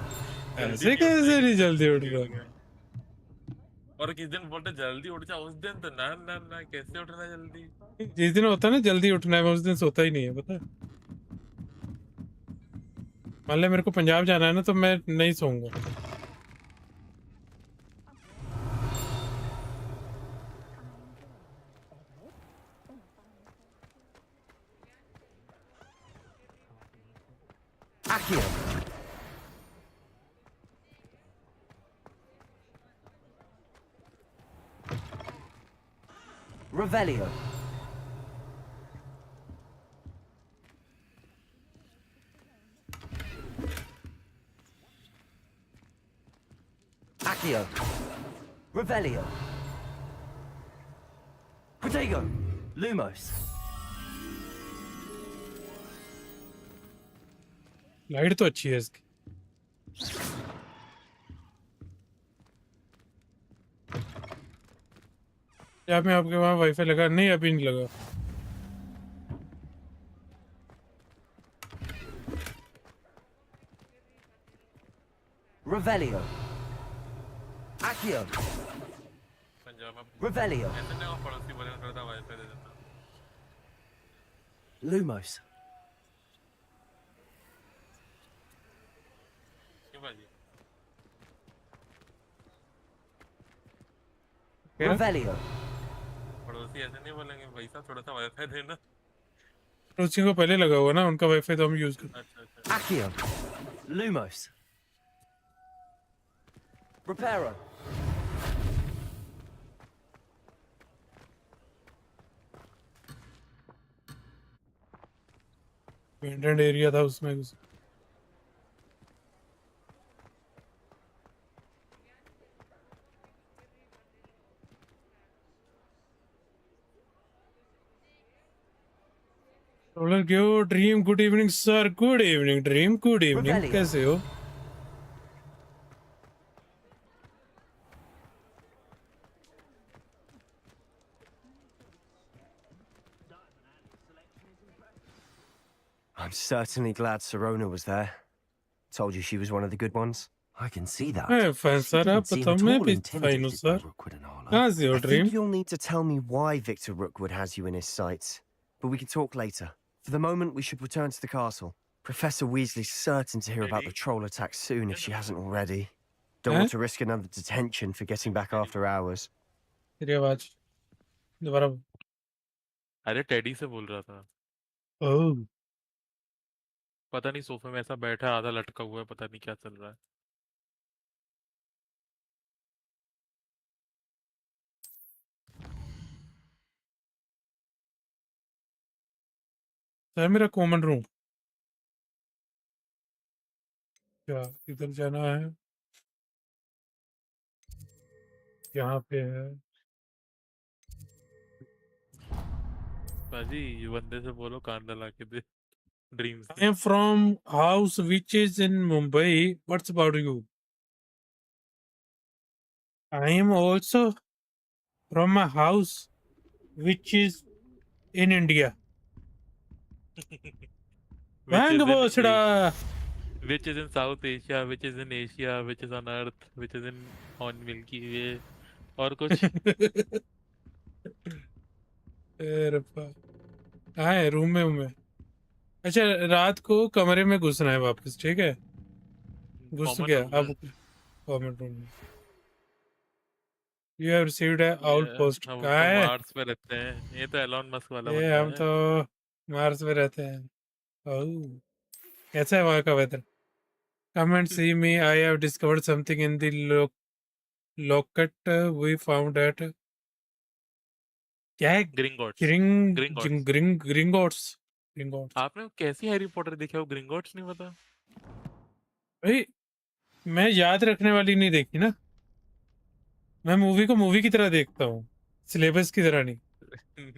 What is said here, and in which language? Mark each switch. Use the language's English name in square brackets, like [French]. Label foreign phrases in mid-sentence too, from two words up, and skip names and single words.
[Hindi] ऐसे कैसे नहीं जल्दी उठ रहा? और किस दिन बोलते जल्दी उठ जा, उस दिन तो ना ना ना कैसे उठना जल्दी। जिस दिन होता है ना जल्दी उठना है, मैं उस दिन सोता ही नहीं है, पता है। मान ले मेरे को पंजाब जाना है ना, तो मैं नहीं सोऊंगा। Accio. Revelio. Accio. Revelio. Protego. Lumos. लाइट तो अच्छी है इसकी। क्या मैं आपके वहाँ वाईफाई लगा? नहीं अभी नहीं लगा। Revelio. Accio. Revelio. ऐसे नहीं पड़ोसी बोले करता वाईफाई दे देता। Lumos. क्यों भाजी? Revelio. पड़ोसी ऐसे नहीं बोलेंगे भाई साहब थोड़ा सा वाईफाई देना। पड़ोसियों को पहले लगा हुआ ना, उनका वाईफाई तो हम यूज करते। अच्छा। Accio. Lumos. Reparo. [English] vented area [Hindi] था उसमें कुछ। रोलर क्यों? [English] Dream good evening sir. good evening Dream, good evening. [Hindi] कैसे हो? [English] I'm certainly glad Sirona was there. Told you she was one of the good ones. I can see that. [Hindi] फैन सर आप बताओ, मैं भी फाइन हूँ सर। कहाँ से हो [English] I [Hindi] ड्रीम? [English] think you'll need to tell me why Victor Rookwood has you in his sights. But we can talk later. For the moment, we should return to the castle. Professor Weasley's certain to hear about the troll attack soon if she hasn't already. Don't [Hindi] हैं? [English] want to risk another detention for getting back after hours. [Hindi] तेरी आवाज दोबारा अरे टेडी से बोल रहा था। ओह पता नहीं सोफे में ऐसा बैठा आधा लटका हुआ है, पता नहीं क्या चल रहा है। है मेरा [English] common room [Hindi] क्या इधर जाना है यहाँ पे है बाजी ये बंदे से बोलो कान ला के दे ड्रीम्स [English] I am from house which is in Mumbai. What's about you? I am also from a house which is in India. Bang Bosda! which is in South Asia, which is in Asia, which is on Earth, which is in on Milky Way, [Hindi] और कुछ हाँ है रूम में हूँ मैं अच्छा रात को कमरे में घुसना है वापस ठीक है घुस [English] Common [Hindi] गया [English] room अब common room में you have received a outpost [Hindi] हम कहाँ तो है मार्स पे रहते हैं, ये तो एलॉन मस्क वाला ये बंदा हम है। तो मार्स में रहते हैं ओह कैसा है वहाँ का वेदर [English] come and see me I have discovered something in the locket we found at [Hindi] क्या है ग्रिंगॉट्स ग्रिंगोट्स आपने कैसी हैरी पॉटर देखा, वो ग्रिंगॉट्स नहीं पता? भाई मैं याद रखने वाली नहीं देखी ना मैं मूवी को मूवी की तरह देखता हूँ सिलेबस की तरह नहीं